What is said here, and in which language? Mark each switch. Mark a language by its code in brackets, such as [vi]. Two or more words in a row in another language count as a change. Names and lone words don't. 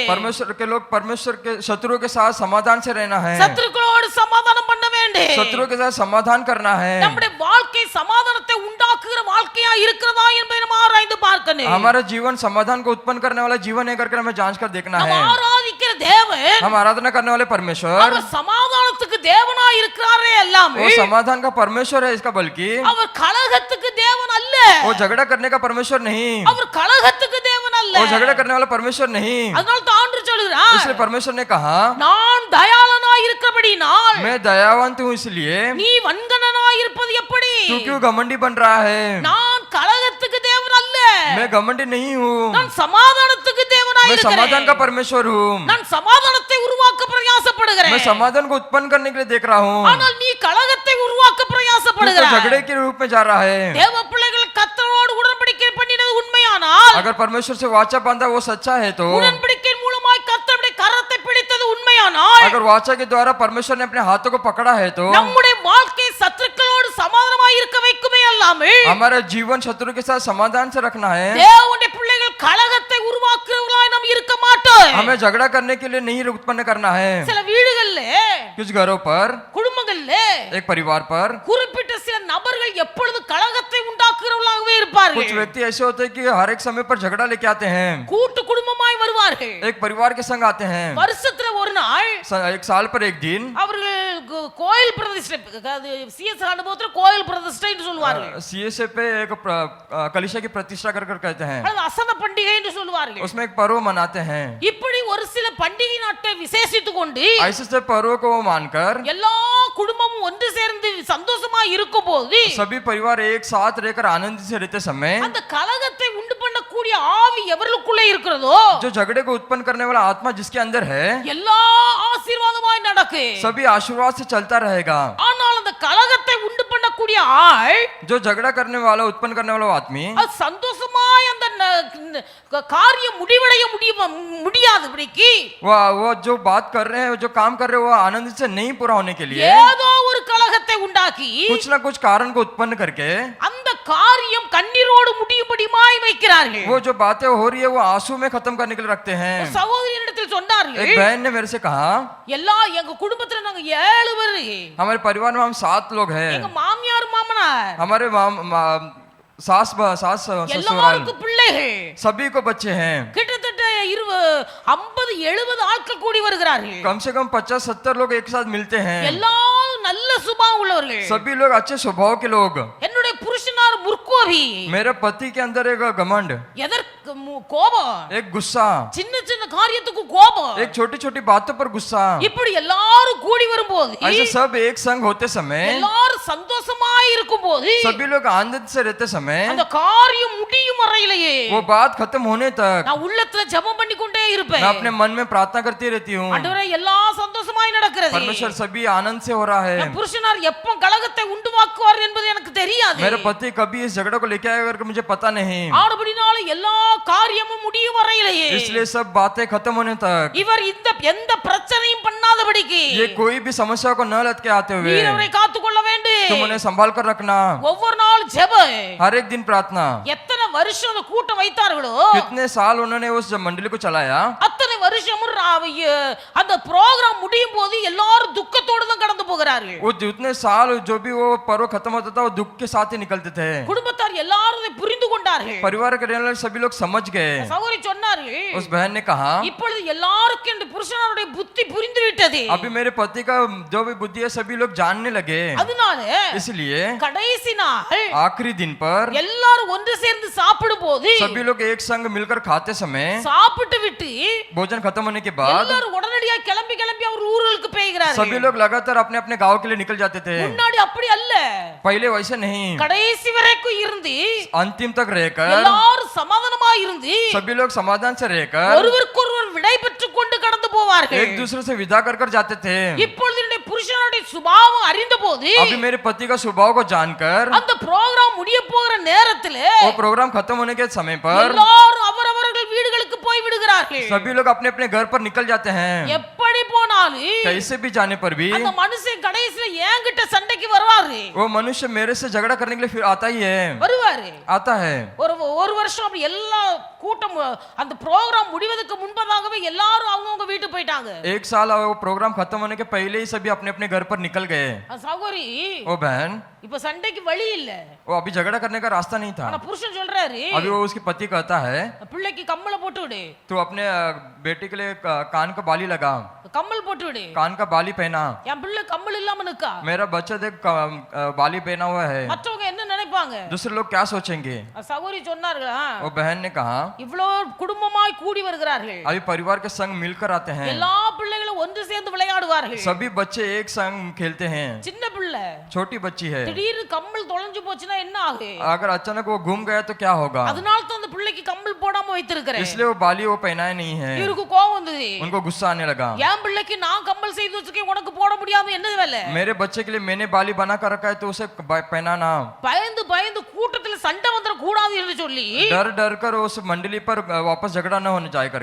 [hi] परमेश्वर के लोग परमेश्वर के शत्रुओं के साथ समाधान से रहना है। [ta] சத்துருக்களோடு சமாதானம் பண்ண வேண்டும். [hi] शत्रुओं के साथ समाधान करना है। [ta] நம்முடைய வாழ்க்கை சமாதானத்தை உண்டாக்குகிற வாழ்க்கையா இருக்கிறதா என்பதை நாம் ஆராய்ந்து பார்க்கணும். [hi] हमारा जीवन समाधान को उत्पन्न करने वाला जीवन है करके हमें जांच कर देखना [ta] நாம் [hi] है। [ta] ஆராதிக்கிற தேவன் [hi] हम आराधना करने वाले परमेश्वर [ta] அவர் சமாதானத்துக்கு தேவனாய் இருக்கிறாரே [hi] वो [ta] அல்லாமல் [hi] समाधान का परमेश्वर है इसका, बल्कि [ta] அவர் கலகத்துக்கு தேவன் அல்ல. [hi] वो झगड़ा करने का परमेश्वर नहीं, [ta] அவர் கலகத்துக்கு தேவன் அல்ல. [hi] वो झगड़ा करने वाला परमेश्वर नहीं। [ta] அதனால தான் ஆண்டவர் சொல்கிறார், [hi] इसलिए परमेश्वर ने कहा [ta] நான் தயாளனாய் இருக்கிறபடினால் [hi] मैं दयावंत हूँ, इसलिए [ta] நீ வன்கணனாய் இருப்பது எப்படி? [hi] तू क्यों घमंडी बन रहा है? [ta] நான் கலகத்துக்கு தேவன் அல்ல, [hi] मैं घमंडी नहीं हूँ, [ta] நான் சமாதானத்துக்கு தேவனாய் [hi] मैं समाधान का [ta] இருக்கிறேன். [hi] परमेश्वर हूँ, [ta] நான் சமாதானத்தை உருவாக்க [hi] मैं [ta] பிரயாசப்படுகிறேன். [hi] समाधान को उत्पन्न करने के लिए देख रहा हूँ। [ta] ஆனால் நீ கலகத்தை உருவாக்க [hi] तू तो [ta] பிரயாசப்படுகிறாய். [hi] झगड़े के रूप में जा रहा है। [ta] தேவ பிள்ளைகள் கர்த்தரோடு உடன்படிக்கை பண்ணினது உண்மையானால் [hi] अगर परमेश्वर से वाचा बांधा वो सच्चा है तो, [ta] உடன்படிக்கையின் மூலமாய் கர்த்தருடைய கரத்தை பிடித்தது உண்மையானால் [hi] अगर वाचा के द्वारा परमेश्वर ने अपने हाथों को पकड़ा है तो [ta] நம்முடைய வாழ்க்கை சத்துருக்களோடு சமாதானமாய் இருக்க வைக்குமே அல்லாமல் [hi] हमारा जीवन शत्रु के साथ समाधान से रखना है। [ta] தேவனுடைய பிள்ளைகள் கலகத்தை உருவாக்குறவர்களாய் நாம் இருக்க மாட்டோம். [hi] हमें झगड़ा करने के लिए नहीं उत्पन्न करना है। [ta] சில வீடுகள்ல [hi] कुछ घरों पर, [ta] குடும்பங்கள்ல [hi] एक परिवार पर [ta] குறிப்பிட்ட சில நபர்கள் எப்பொழுது கலகத்தை உண்டாக்குறவர்களாகவே இருப்பார்கள். [hi] कुछ व्यक्ति ऐसे होते हैं कि हर एक समय पर झगड़ा लेके आते हैं, [ta] கூட்டு குடும்பமாய் வருவார்கள். [hi] एक परिवार के संग आते हैं। [ta] வருஷத்துல ஒரு நாள் [hi] एक साल पर एक दिन [ta] அவர்கள் கோயில் பிரதிஷ்டை, அது சிஎஸ் அனுபவத்துல கோயில் பிரதிஷ்டை என்று சொல்வார்கள். [hi] सीएसए पे एक कलिशा की प्रतिष्ठा कर कर कहते हैं, [ta] அது அசன பண்டிகை என்று சொல்வார்கள். [hi] उसमें एक पर्व मनाते हैं। [ta] இப்படி ஒரு சில பண்டிகை நாட்டை விசேஷித்துக் கொண்டு [hi] ऐसे से पर्व को मानकर [ta] எல்லா குடும்பமும் ஒன்று சேர்ந்து சந்தோஷமா இருக்கும் போது [hi] सभी परिवार एक साथ रहकर आनंद से रहते समय [ta] அந்த கலகத்தை உண்டு பண்ணக்கூடிய ஆவி எவர்களுக்குள்ளே இருக்கிறதோ [hi] जो झगड़े को उत्पन्न करने वाला आत्मा जिसके अंदर है, [ta] எல்லா ஆசீர்வாதமாய் நடக்கு. [hi] सभी आशीर्वाद से चलता रहेगा। [ta] ஆனால் அந்த கலகத்தை உண்டு பண்ணக்கூடிய ஆள் [hi] जो झगड़ा करने वाला, उत्पन्न करने वाला आदमी, [ta] அது சந்தோஷமாய் அந்த காரியம் முடிவடைய முடியாதபடிக்கு [hi] वो जो बात कर रहे हैं, जो काम कर रहे हैं, वो आनंद से नहीं पूरा होने के लिए [ta] ஏதோ ஒரு கலகத்தை உண்டாக்கி [hi] कुछ ना कुछ कारण को उत्पन्न करके [ta] அந்த காரியம் கண்ணீரோடு முடியும்படியாய் வைக்கிறார்கள். [hi] वो जो बातें हो रही है वो आंसू में खत्म करने के लिए रखते हैं। [ta] சகோதரியிடத்தில் சொன்னார்கள், [hi] एक बहन ने मेरे से कहा [ta] எல்லா எங்க குடும்பத்துல நாங்க 7 பேரு, [hi] हमारे परिवार में हम 7 लोग हैं, [ta] எங்க மாமியார் மாமனார் [hi] हमारे सास ससुराल [ta] எல்லாருக்கும் பிள்ளைகள், [hi] सभी को बच्चे हैं। [ta] கிட்டத்தட்ட 50-70 ஆட்கள் கூடி வருகிறார்கள். [hi] कम से कम 50-70 लोग एक साथ मिलते हैं। [ta] எல்லாரும் நல்ல சுபாவம் உள்ளவர்கள். [hi] सभी लोग अच्छे स्वभाव के लोग। [ta] என்னுடைய புருஷனார் முற்கோபி, [hi] मेरे पति के अंदर एक घमंड, [ta] எதற்கு கோபம், [hi] एक गुस्सा, [ta] சின்ன சின்ன காரியத்துக்கு கோபம், [hi] एक छोटी छोटी बातों पर गुस्सा। [ta] இப்படி எல்லாரும் கூடி வரும்போது [hi] ऐसे सब एक संग होते समय, [ta] எல்லாரும் சந்தோஷமாய் இருக்கும்போது [hi] सभी लोग आनंद से रहते समय, [ta] அந்த காரியம் முடியும் வரையிலேயே [hi] वो बात खत्म होने तक [ta] நான் உள்ளத்துல ஜெபம் பண்ணி கொண்டே இருப்பேன். [hi] मैं अपने मन में प्रार्थना करती रहती हूँ, [ta] ஆண்டவரே எல்லாம் சந்தோஷமாய் நடக்கிறது. [hi] परमेश्वर सभी आनंद से हो रहा है। [ta] என் புருஷனார் எப்போ கலகத்தை உண்டுவாக்குவார் என்பது எனக்கு தெரியாது. [hi] मेरे पति कभी इस झगड़ा को लेके आएगा करके मुझे पता नहीं, [ta] ஆனபடினால எல்லா காரியமும் முடியும் வரையிலேயே [hi] इसलिए सब बातें खत्म होने तक [ta] இவர் எந்த பிரச்சனையும் பண்ணாதபடிக்கு [hi] ये कोई भी समस्या को न लटके आते हुए [ta] நீர் அவரை காத்துக்கொள்ள வேண்டும். [hi] तुम उन्हें संभाल कर रखना। [ta] ஒவ்வொரு நாள் ஜெபம், [hi] हर एक दिन प्रार्थना। [ta] எத்தனை வருஷம் அந்த கூட்டம் வைத்தார்களோ [hi] कितने साल उन्होंने उस मंडली को चलाया, [ta] அத்தனை வருஷமும் அந்த ப்ரோகிராம் முடியும் போது எல்லாரும் துக்கத்தோடு தான் கடந்து போகிறார்கள். [hi] वो जितने साल जो भी वो पर्व खत्म होता था वो दुख के साथ ही निकलते थे। [ta] குடும்பத்தார் எல்லாரும் அதை புரிந்து கொண்டார்கள். [hi] परिवार के रहने वाले सभी लोग समझ गए। [ta] சகோதரி சொன்னார்கள், [hi] उस बहन ने कहा [ta] இப்பொழுது எல்லாருக்கும் இந்த புருஷனுடைய புத்தி புரிந்து விட்டது. [hi] अभी मेरे पति का जो भी बुद्धि है सभी लोग जानने लगे, [ta] அதனால [hi] इसलिए [ta] கடைசி நாள் [hi] आखिरी दिन पर [ta] எல்லாரும் ஒன்று சேர்ந்து சாப்பிடும் போது [hi] सभी लोग एक संग मिलकर खाते समय, [ta] சாப்பிட்டு விட்டு [hi] भोजन खत्म होने के बाद [ta] எல்லாரும் உடனடியாக கிளம்பி அவர் ஊர்களுக்கு போகிறார்கள். [hi] सभी लोग लगातार अपने अपने गांव के लिए निकल जाते थे। [ta] முன்னாடி அப்படி அல்ல, [hi] पहले वैसे नहीं, [ta] கடைசி வரைக்கும் இருந்து [hi] अंतिम तक रहकर [ta] எல்லாரும் சமாதானமா இருந்து [hi] सभी लोग समाधान से रहकर [ta] ஒருவருக்கொருவர் விடை பெற்றுக் கொண்டு கடந்து போவார்கள். [hi] एक दूसरे से विदा कर कर जाते थे। [ta] இப்பொழுது என்னுடைய புருஷனுடைய சுபாவம் அறிந்த போது [hi] अभी मेरे पति का स्वभाव को जानकर [ta] அந்த ப்ரோகிராம் முடிய போகிற நேரத்தில் [hi] वो प्रोग्राम खत्म होने के समय पर [ta] எல்லாரும் அவரவர்கள் வீடுகளுக்கு போய் விடுகிறார்கள். [hi] सभी लोग अपने अपने घर पर निकल जाते हैं। [ta] எப்படி போனாலும் [hi] कैसे भी जाने पर भी [ta] அந்த மனுஷன் கடைசில என்கிட்ட சண்டைக்கு வருவாரு. [hi] वो मनुष्य मेरे से झगड़ा करने के लिए फिर आता ही है, [ta] வருவாரு. [hi] आता है। [ta] ஒரு வருஷம் அப்படி எல்லா கூட்டம் அந்த ப்ரோகிராம் முடிவதற்கு முன்பதாகவே எல்லாரும் அவங்கவங்க வீட்டுக்கு போயிட்டாங்க. [hi] एक साल वो प्रोग्राम खत्म होने के पहले ही सभी अपने अपने घर पर निकल गए. [ta] சகோதரி [hi] वो बहन [ta] இப்ப சண்டைக்கு வழி இல்ல. [hi] वो अभी झगड़ा करने का रास्ता नहीं था. [ta] ஆனா புருஷன் சொல்றாரு, [hi] अभी वो उसकी पति कहता है [ta] பிள்ளைக்கு கம்மல போட்டு விடு, [hi] तू अपने बेटे के लिए कान का बाली लगा, [ta] கம்மல் போட்டு விடு, [hi] कान का बाली पहना. [ta] என் பிள்ளை கம்மல் இல்லாம நிக்கா. [hi] मेरा बच्चा देख बाली पहना हुआ है. [ta] மற்றவங்க என்ன நினைப்பாங்க? [hi] दूसरे लोग क्या सोचेंगे? [ta] சகோதரி சொன்னார்களா, [hi] वो बहन ने कहा [ta] இவ்வளவு குடும்பமாய் கூடி வருகிறார்கள், [hi] अभी परिवार के संग मिलकर आते हैं, [ta] எல்லா பிள்ளைகளும் ஒன்று சேர்ந்து விளையாடுவார்கள், [hi] सभी बच्चे एक संग खेलते हैं. [ta] சின்ன பிள்ளை [hi] छोटी बच्ची है, [ta] திடீர்னு கம்மல் தொலைஞ்சு போச்சுன்னா என்ன ஆகும்? [hi] अगर अचानक वो घूम गया तो क्या होगा? [ta] அதனால தான் அந்த பிள்ளைக்கு கம்மல் போடாம வைத்திருக்கிறேன். [hi] इसलिए वो बाली वो पहनाए नहीं है. [ta] இவருக்கு கோவம் வந்தது, [hi] उनको गुस्सा आने लगा. [ta] என் பிள்ளைக்கு நான் கம்மல் செய்து வச்சிருக்கேன், உனக்கு போட முடியாம என்ன வேலை? [hi] मेरे बच्चे के लिए मैंने बाली बना कर रखा है तो उसे पहनाना. [ta] பயந்து பயந்து கூட்டத்துல சண்டை வந்துட கூடாது என்று சொல்லி [hi] डर डर कर उस मंडली पर वापस झगड़ा न होने जाए कर